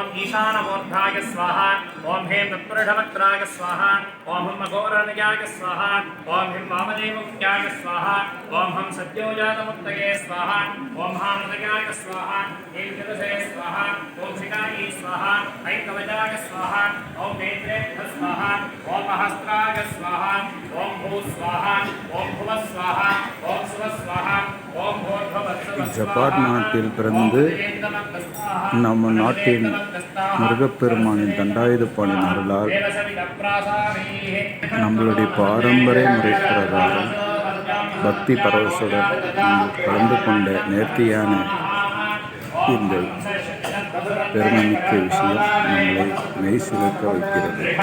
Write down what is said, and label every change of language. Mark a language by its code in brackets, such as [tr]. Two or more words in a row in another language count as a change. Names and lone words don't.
[sa] ईशानमूर्धाय स्वाहा ओम हें तत्पुरुषवक्त्राय स्वाहा ओम हम अघोरनिजाय स्वाहा ओम हिं वामदेवमुख्याय स्वाहा ओम हम सद्योजातमुक्तये स्वाहा ओम हामृतयाय स्वाहा ऐं शिरसे स्वाहा ओम शिखायै स्वाहा ऐं कवचाय स्वाहा ओम नेत्रेभ्यः स्वाहा ओम हस्त्राय स्वाहा ओम भू स्वाहा ओम भुवः स्वाहा ओम सुवः स्वाहा ओम भूर्भुवस्सुवः [ta] ஜப்பான் நாட்டில் பிறந்து நம்ம நாட்டின் முருகப்பெருமானின் தண்டாயுதபாணியின் அருளால் நம்மளுடைய பாரம்பரிய முறை பிரகாரம் பக்தி பரவசுடன் கலந்து கொண்ட நேர்த்தியான இந்த பெருமைமிக்க விஷயம் நம்மளை மெய் சிலிர்க்க வைக்கிறது.